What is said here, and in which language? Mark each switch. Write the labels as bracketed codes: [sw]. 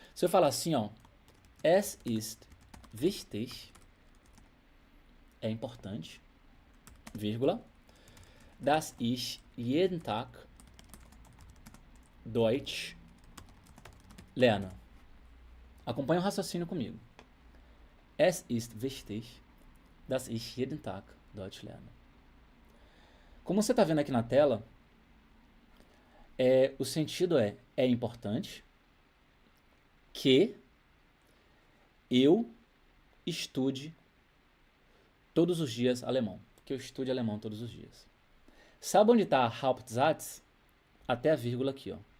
[pt] Se eu falar assim, ó, [de] es ist wichtig, [pt] é importante, vírgula, [de] dass ich jeden Tag Deutsch lerne. [pt] Acompanhe o raciocínio comigo. [de] Es ist wichtig, dass ich jeden Tag Deutsch lerne. [pt] Como você está vendo aqui na tela, o sentido é importante que eu estude todos os dias alemão. Que eu estude alemão todos os dias. Sabe onde está Hauptsatz? Até a vírgula aqui, ó.